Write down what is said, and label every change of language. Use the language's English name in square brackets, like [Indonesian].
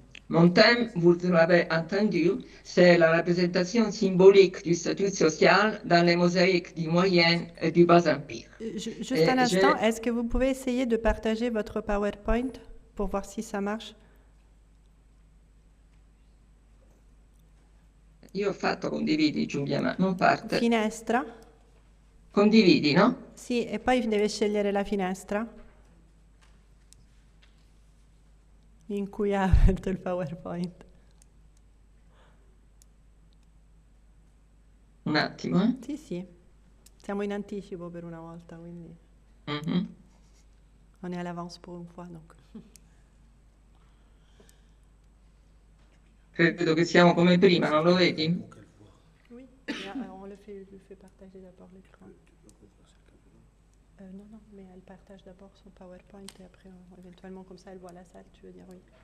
[French] Mon thème, vous l'avez entendu, c'est la représentation symbolique du statut social dans les mosaïques du Moyen et du Bas Empire. Juste Et un instant, je- est-ce que vous pouvez essayer de partager votre PowerPoint pour voir si ça marche? [Italian] Io ho fatto condividi, Giulia, ma non parte. Finestra? Condividi, no? Sì, e poi deve scegliere la finestra in cui ha aperto il PowerPoint. Un attimo, eh? Sì, sì, siamo in anticipo per una volta, quindi Mhm. [French] on est à l'avance pour une fois. Donc. [Italian] Credo che siamo come prima, non lo vedi? [French] Oui, on le fait partager d'abord l'écran. Non, non, mais elle partage d'abord son PowerPoint et après, éventuellement, comme ça, elle voit la salle, tu veux dire, oui.